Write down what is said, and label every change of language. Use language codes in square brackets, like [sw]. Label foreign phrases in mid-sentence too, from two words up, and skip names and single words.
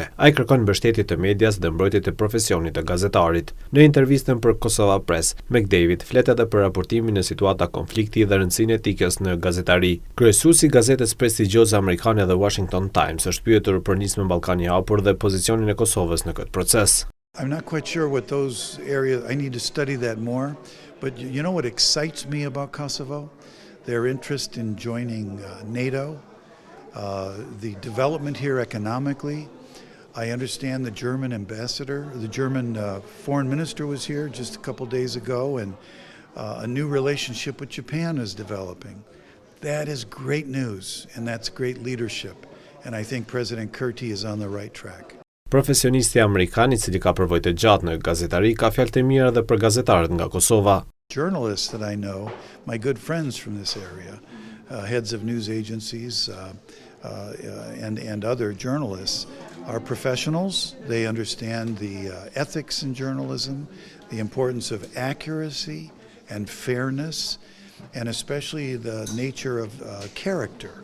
[sq] Ai kërkon mbështetje të medias dhe mbrojtje të profesionit të gazetarit. Në intervistën për KosovaPress, McDevitt flet edhe për raportimin në situata konflikti dhe rëndësinë e etikës në gazetari. Kryesuesi i gazetës prestigjioze amerikane The Washington Times është pyetur për nismën Ballkani i hapur dhe pozicionin e Kosovës në këtë proces. [en] I'm not quite sure what those areas, I need to study that more, but you know what excites me about Kosovo? Their interest in joining NATO, the development here economically. I understand the German ambassador, the German foreign minister was here just a couple days ago, and a new relationship with Japan is developing. That is great news, and that's great leadership, and I think President Kryetari is on the right track. [sq] Profesionisti amerikan, I cili ka përvojë të gjatë në gazetari, ka fjalë të mira edhe për gazetarët nga Kosova. [en] Journalists that I know, my good friends from this area, heads of news agencies and other journalists, are professionals. They understand the ethics in journalism, the importance of accuracy and fairness, and especially the nature of character.